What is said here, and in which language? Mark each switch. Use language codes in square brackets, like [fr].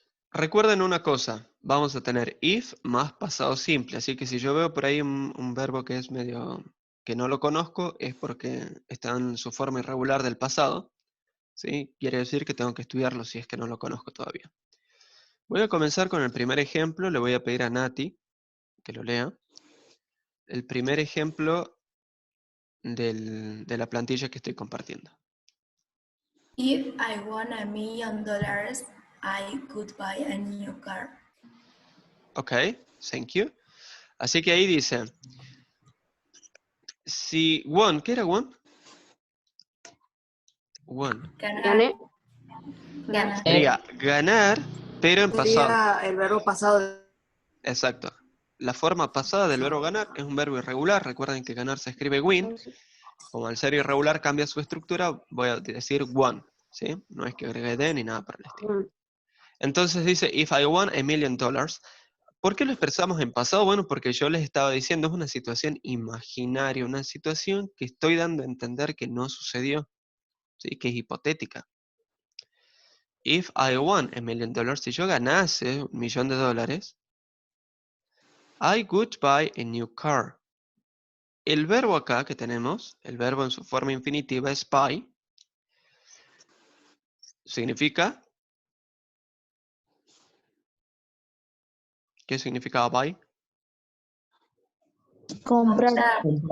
[es] Recuerden una cosa, vamos a tener if más pasado simple, así que si yo veo por ahí un verbo que es medio, que no lo conozco, es porque está en su forma irregular del pasado, ¿sí? Quiere decir que tengo que estudiarlo si es que no lo conozco todavía. Voy a comenzar con el primer ejemplo, le voy a pedir a Nati que lo lea. El primer ejemplo de la plantilla que estoy compartiendo. [en] If I won $1 million, I could buy a new car. Ok, thank you. [es] Así que ahí dice, si won, ¿qué era won? [en] Won. [es] Gané. Ganar. Sería ganar, pero en pasado. Sería el verbo pasado. Exacto. La forma pasada del verbo ganar es un verbo irregular. Recuerden que ganar se escribe win. Como al ser irregular cambia su estructura, voy a decir won. ¿Sí? No es que agregue de ni nada por el estilo. Entonces dice, [en] if I won $1 million. [es] ¿Por qué lo expresamos en pasado? Bueno, porque yo les estaba diciendo, es una situación imaginaria, una situación que estoy dando a entender que no sucedió, ¿sí? Que es hipotética. [en] If I won $1 million, [es] si yo ganase $1 millón, [en] I would buy a new car. [es] El verbo acá que tenemos, el verbo en su forma infinitiva es buy, significa, ¿qué significa buy? Comprar.